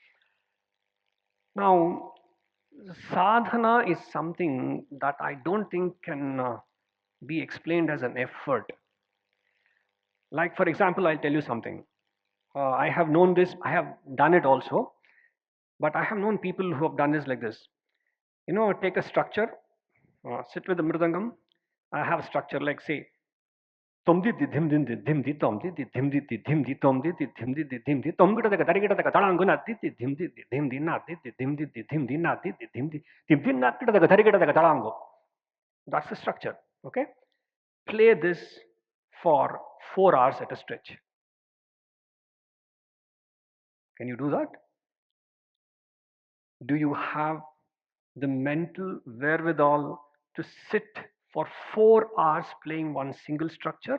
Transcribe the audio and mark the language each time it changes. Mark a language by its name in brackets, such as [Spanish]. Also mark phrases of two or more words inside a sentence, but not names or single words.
[English] Now, sadhana is something that I don't think can be explained as an effort. Like, for example, I'll tell you something. I have known this, I have done it also, but I have known people who have done this like this. Take a structure, sit with the mridangam. I have a structure like, say, tom di di dim dim di dim di tom di di dim di di dim di tom di di dim di di dim di tom gida daga dari gida daga talangu na di di dim di di dim di na di di dim di di dim di na di di dim di na gida daga dari gida daga talangu. That's the structure. Okay. Play this for 4 hours at a stretch. Can you do that? Do you have the mental wherewithal to sit for 4 hours playing one single structure?